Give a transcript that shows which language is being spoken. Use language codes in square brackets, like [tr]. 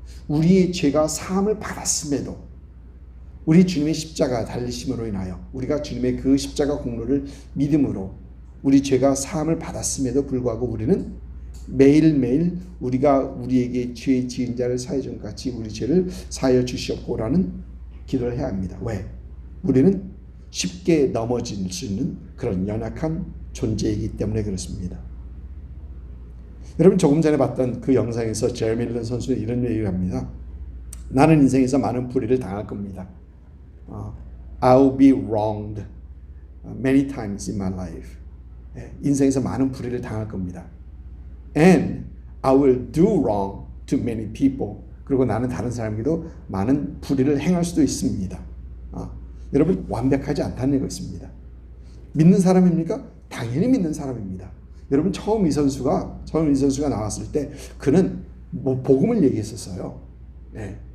[ko] 우리의 죄가 사함을 받았음에도, 우리 주님의 십자가 달리심으로 인하여 우리가 주님의 그 십자가 공로를 믿음으로 우리 죄가 사함을 받았음에도 불구하고 우리는 매일매일 우리가 우리에게 죄 지은 자를 사하여 준 것 같이 우리 죄를 사하여 주시옵고라는 기도를 해야 합니다. 왜? 우리는 쉽게 넘어질 수 있는 그런 연약한 존재이기 때문에 그렇습니다. 여러분 조금 전에 봤던 그 영상에서 제레미 린 선수는 이런 얘기를 합니다. 나는 인생에서 많은 불의를 당할 겁니다. [en] I'll be wronged many times in my life. [ko] 인생에서 많은 불의를 당할 겁니다. [en] And I will do wrong to many people. [ko] 그리고 나는 다른 사람에게도 많은 불의를 행할 수도 있습니다. 여러분 완벽하지 않다는 것입니다. 믿는 사람입니까? 당연히 믿는 사람입니다. 여러분 처음 이 선수가 나왔을 때 그는 뭐 복음을 얘기했었어요. 네.